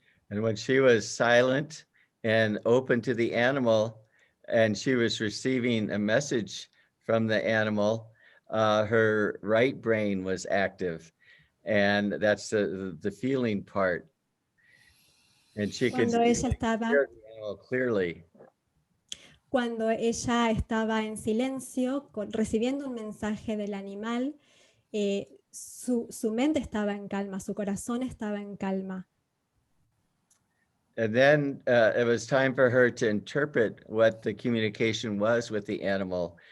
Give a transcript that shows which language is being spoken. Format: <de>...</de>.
<en>And when she was silent and open to the animal, and she was receiving a message from the animal, her right brain was active, and that's the feeling part. And she could hear the animal clearly.</en> <es>Cuando ella estaba en silencio, recibiendo un mensaje del animal, su mente estaba en calma, su corazón estaba en calma.</es> <en>And then it was time for her to interpret what the communication was with the animal.</en>